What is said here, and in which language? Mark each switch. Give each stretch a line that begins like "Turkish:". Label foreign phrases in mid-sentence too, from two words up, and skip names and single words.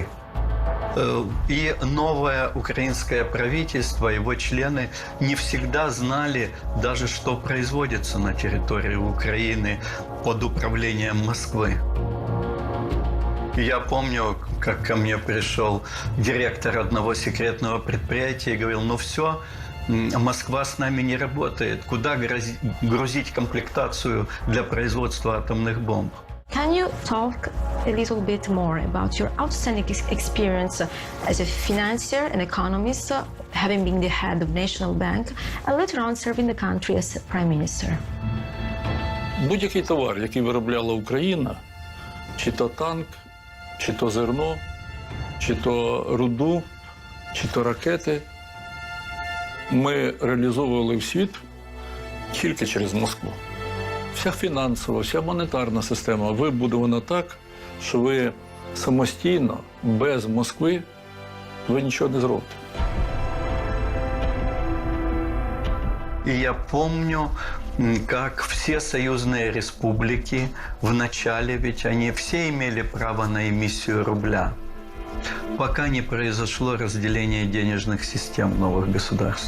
Russian: И новое украинское правительство, его члены не всегда знали даже, что производится на территории Украины под управлением Москвы. Я помню, как ко мне пришел директор одного секретного предприятия и говорил: ну все, Москва с нами не работает. Куда грузить комплектацию для производства атомных бомб?
English: Can you talk a little bit more about your outstanding experience as a financier and economist, having been the head of National Bank, and later on serving the country as Prime Minister?
Ukrainian: Будь-який товар, який виробляла Україна, чи то танк, чи то зерно, чи то руду, чи то ракети, ми реалізовували в світ тільки через Москву. Вся фінансова, вся монетарна система вибудована так, що ви самостійно, без Москви, ви нічого не зробите.
Russian: И я помню, как все союзные республики в начале, ведь они все имели право на эмиссию рубля, пока не произошло разделение денежных систем новых государств.